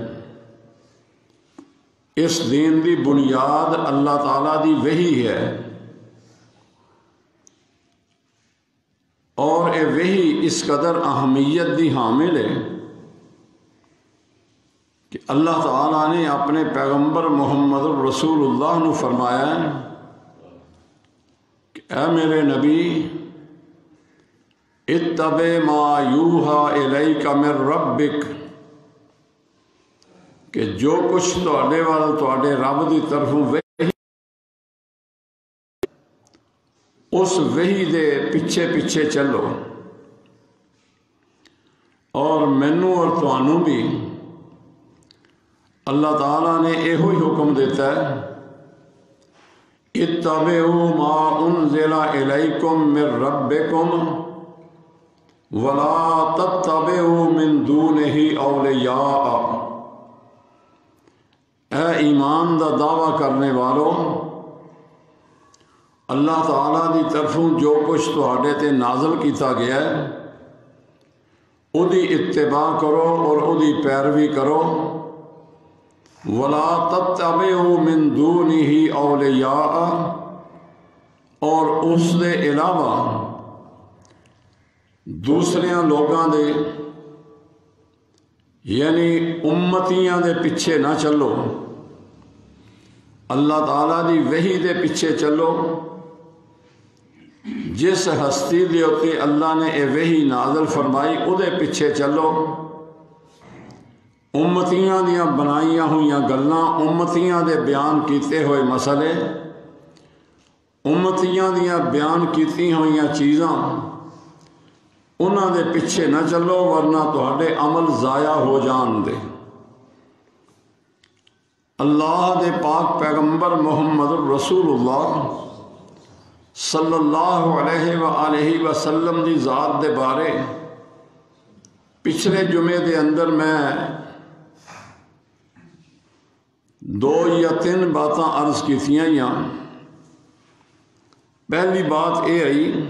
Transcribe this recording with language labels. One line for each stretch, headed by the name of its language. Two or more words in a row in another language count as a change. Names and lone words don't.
Punjabi: اس دین دی بنیاد اللہ تعالیٰ دی وحی ہے، اور اے وحی اس قدر اہمیت دی حامل ہے کہ اللہ تعالیٰ نے اپنے پیغمبر محمد الرسول اللہ نو فرمایا ہے کہ اے میرے نبی
Arabic: اتبع ما یوحى الیک من ربک،
Punjabi: کہ جو کچھ تواڈے وال تواڈے رب دی طرفوں وحی اس وحی دے پیچھے پیچھے چلو، اور مینوں اور تانوں بھی اللہ تعالیٰ نے ایہو ہی حکم دیتا ہے
Arabic: اتبعوا ما انزل الیکم من ربکم ولا تتبعوا من دونہ اولیاء۔
Punjabi: اے ایمان دا دعویٰ کرنے والوں، اللہ تعالیٰ دی طرفوں جو کچھ تہاڈے تے نازل کیتا گیا ہے او دی اتباع کرو اور او دی پیروی کرو۔
Arabic: ولا تتبعوا من دونہ اولیاء،
Punjabi: اور اس دے علاوہ دوسریاں لوگاں دے یعنی امتیاں دے پیچھے نہ چلو، اللہ تعالیٰ دی وحی دے پیچھے چلو۔ جس ہستی دے اوتے اللہ نے اے وحی نازل فرمائی او دے پیچھے چلو۔ امتیاں دیاں بنائیاں ہوئیاں گلاں، امتیاں دے بیان کیتے ہوئے مسئلے، امتیاں دیاں بیان کیتی ہوئیاں چیزاں، انہاں دے پیچھے نہ چلو ورنہ تہاڈے عمل ضائع ہو جان دے۔ اللہ دے پاک پیغمبر محمد الرسول اللہ
Arabic: صلی اللہ علیہ وآلہ وسلم
Punjabi: دی ذات دے بارے پچھلے جمعے دے اندر میں 2 یا 3 باتاں عرض کیتیاں یا پہلی بات یہ آئی